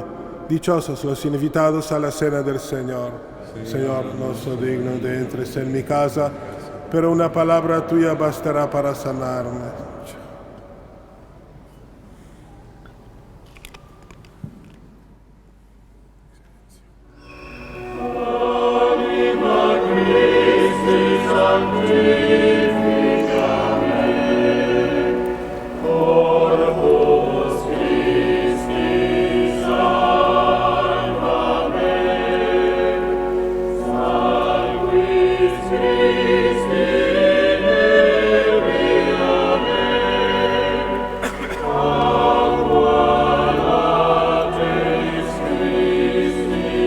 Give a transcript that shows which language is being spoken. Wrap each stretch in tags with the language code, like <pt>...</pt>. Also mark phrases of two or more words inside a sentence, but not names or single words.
<es>Dichosos los invitados a la cena del Señor. Señor, no soy digno de entres en mi casa, pero una palabra tuya bastará para sanarme.</es> <la>Anima Christi sanctificame, Corpus Christi salvame, Sanguis Christi leviame, Aqua Lateris Christi</la>